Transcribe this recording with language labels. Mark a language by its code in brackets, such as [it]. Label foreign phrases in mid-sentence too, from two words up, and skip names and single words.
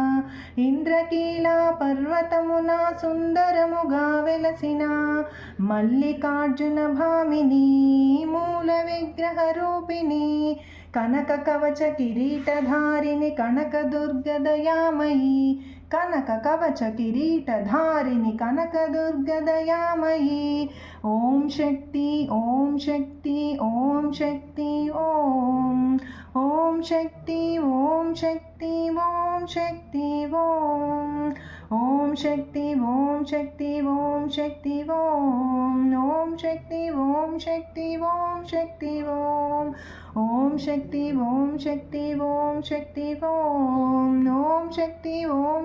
[te] ఇంద్రకీల పర్వతమున సుందరముగా వెలసిన మల్లికార్జున భామిని మూల విగ్రహ రూపిణి కనక కవచ కిరీటధారిణి కనక దుర్గదయామయీ కనక కవచ కిరీటధారిణి కనక దుర్గదయామయీ [sa] ఓం శక్తి ఓం శక్తి ఓం శక్తి ఓం ఓం శక్తి ఓం శక్తి शक्ति ओम शक्ति ओम ओम शक्ति ओम शक्ति ओम शक्ति ओम ओम शक्ति ओम शक्ति ओम शक्ति ओम ओम शक्ति ओम शक्ति ओम शक्ति ओम ओम शक्ति ओम